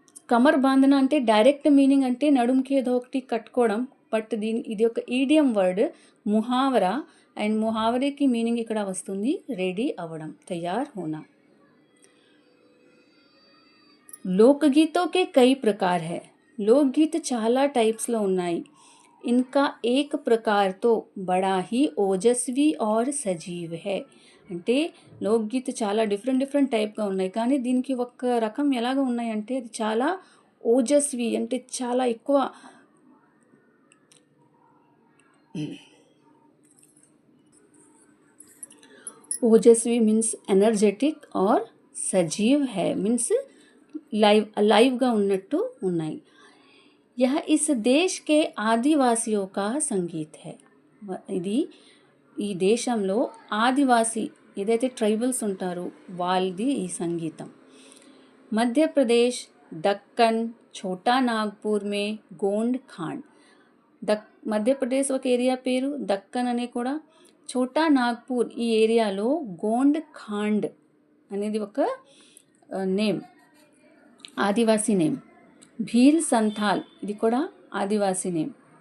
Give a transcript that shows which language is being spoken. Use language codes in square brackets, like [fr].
[te] Comer బాంధన అంటే direct meaning అంటే నడుముకి ఏదో ఒకటి కట్టుకోవడం, బట్ ఇది ఒక ఈడియం వర్డ్ ముహావరా, అండ్ ముహావరే की మీనింగ్ ఇక్కడ వస్తుంది రెడీ అవ్వడం, [hi] తయార్ హోనా. लोकगीतों के कई प्रकार है. [te] लोकगीत చాలా టైప్స్లో ఉన్నాయి. [hi] इनका एक प्रकार तो बड़ा ही ओजस्वी और सजीव है. [te] అంటే లోక్గీత్ చాలా డిఫరెంట్ టైప్గా ఉన్నాయి, కానీ దీనికి ఒక రకం ఎలాగ ఉన్నాయంటే అది చాలా ఓజస్వి అంటే చాలా ఎక్కువ ओजस्वी मीन्स एनर्जेटिक [hi] और सजीव है [te] मीन्स लाइवगा ఉన్నట్టు ఉన్నాయి. [hi] यह इस देश के आदिवासियों का संगीत है. [te] ఇది ఈ దేశంలో ఆదివాసి ఏదైతే ట్రైబల్స్ ఉంటారో వాళ్ళది ఈ సంగీతం. [hi] మధ్యప్రదేశ్, దక్కన్, ఛోటా నాగ్పూర్ మే గోండ్ ఖాండ్. [te] మధ్యప్రదేశ్ ఒక ఏరియా పేరు, దక్కన్ అనే కూడా, ఛోటా నాగ్పూర్ ఈ ఏరియాలో గోండ్ ఖాండ్ అనేది ఒక నేమ్, ఆదివాసీ నేమ్. భీల్ సంథాల్ ఇది కూడా ఆదివాసీ నేమ్.